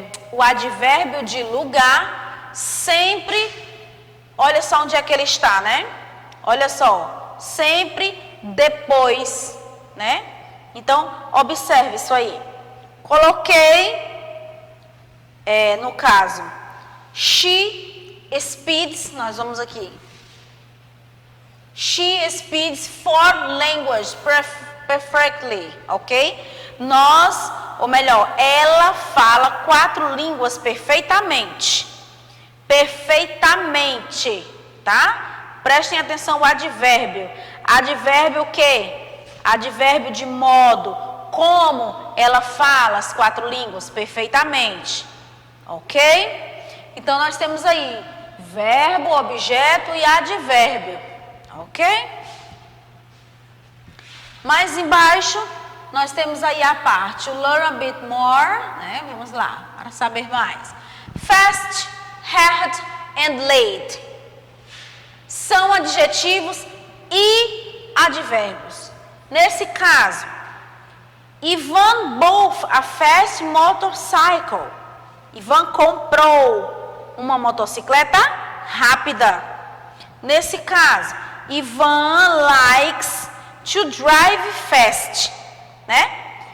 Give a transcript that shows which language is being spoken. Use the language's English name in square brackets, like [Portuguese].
[Portuguese] O advérbio de lugar sempre, olha só onde é que ele está, né? Olha só, sempre depois, né? Então, observe isso aí. Coloquei, no caso, [English] she speaks, [Portuguese] nós vamos aqui. [English] She speaks 4 languages perfectly, ok? [Portuguese] Ou melhor, ela fala 4 línguas perfeitamente. Perfeitamente, tá? Prestem atenção ao advérbio. Advérbio o quê? Advérbio de modo. Como ela fala as 4 línguas? Perfeitamente. Ok? Então, nós temos aí verbo, objeto e advérbio. Ok? Mais embaixo, nós temos aí a parte, o [English] learn a bit more, [Portuguese] né? Vamos lá, para saber mais. [English] Fast, hard and late. [Portuguese] São adjetivos e advérbios. Nesse caso, [English] Ivan bought a fast motorcycle. [Portuguese] Ivan comprou uma motocicleta rápida. Nesse caso, [English] Ivan likes to drive fast, [Portuguese] né?